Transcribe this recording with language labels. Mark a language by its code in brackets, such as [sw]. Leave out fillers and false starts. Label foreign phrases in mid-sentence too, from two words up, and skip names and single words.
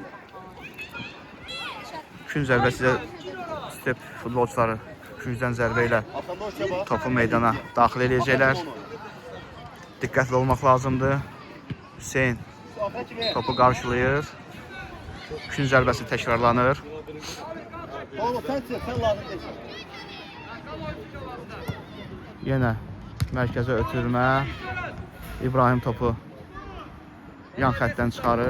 [az] Kün zərbəsi də Step futbolçuları küncdən zərbə ilə topu meydana daxil edəcəklər. Diqqətli olmaq lazımdır. Hüseyn topu qarşılayır. İkinci zərbəsi təkrarlanır. [tr] Oğlum sen çık, sen lazım değil. [az] Yenə mərkəzə ötürmə. İbrahim topu yan xəttdən çıxarır.